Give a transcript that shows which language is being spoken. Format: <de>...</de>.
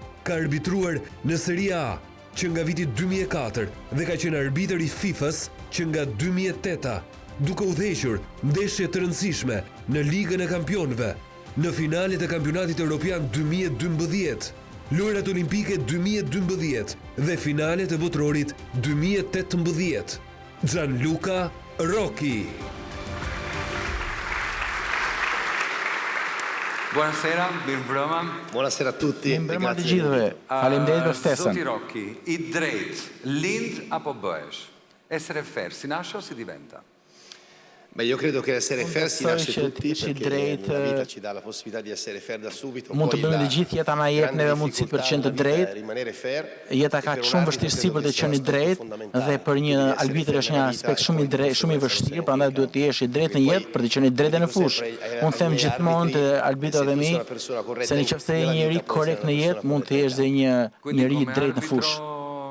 <sq>Ka arbitruar në Serie A që nga viti 2004 dhe ka qenë arbitër i FIFA-s që nga 2008, duke udhëhequr ndeshje të rëndësishme në Ligën e Kampionëve, në finalet e Kampionatit Evropian 2012, lojrat olimpike 2012 dhe finalet e botrorit 2018. Gianluca Rocchi.</sq> <it>Buonasera, mirëmbrëma. Buonasera a tutti.</it> <sq>Mirëmbrëma të gjithëve. Faleminderit për ftesën. Zoti Rocchi, i drejt, lind apo bëhesh?</sq> <it>Essere fair, si nasce o si diventa? Beh, io credo che essere fair si nasce tutti</it> <sq>që</sq> <it>perché</it> <sq>drejt</sq> <it>la vita ci dà la possibilità di essere fair da subito.</it> <sq>Mund të bëjmë të gjithë jeta na jep neve mundësi për të qenë të drejtë.</sq> <it>Rimanere fair.</it> <sq>Jeta ka shumë vështirësi për të qenë i drejtë dhe për një arbitër është një aspekt shumë i drejtë, shumë i vështirë, prandaj duhet të jesh i drejtë në jetë për të qenë i drejtë në fushë. Unë them gjithmonë te arbitrët e mi se nëse je një njeri korrekt në jetë, mund të jesh dhe një njeri i drejtë në fushë.</sq>